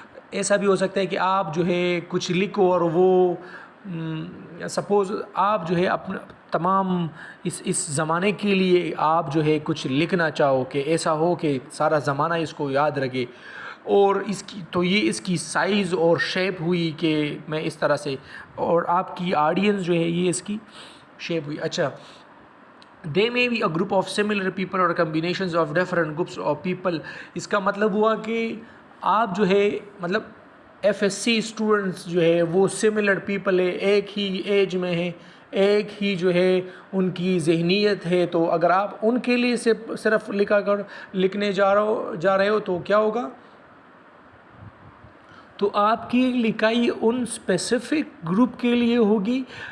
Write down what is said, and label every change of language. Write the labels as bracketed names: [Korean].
[Urdu] ایسا بھی ہو سکتا ہے کہ آپ جو ہے کچھ لکھو اور وہ سپوز آپ جو ہے اپنا تمام اس زمانے کے لیے آپ جو ہے کچھ لکھنا چاہو کہ ایسا ہو کہ سارا زمانہ اس کو یاد رکھے, اور اس کی تو یہ اس کی سائز اور شیپ ہوئی کہ میں اس طرح سے, اور آپ کی آڈینس جو ہے یہ اس کی شیپ ہوئی. اچھا, [English] They may be a group of similar people or combinations of different groups of people. [Urdu] اس کا مطلب ہوا کہ آپ جو ہے مطلب ایف ایس سی اسٹوڈنٹس جو ہے وہ سملر پیپل ہے, ایک ہی ایج میں ہے, ایک ہی جو ہے ان کی ذہنیت ہے. تو اگر آپ ان کے لیے صرف لکھنے جا رہے ہو تو کیا ہوگا, تو آپ کی لکھائی ان اسپیسیفک گروپ کے لیے ہوگی.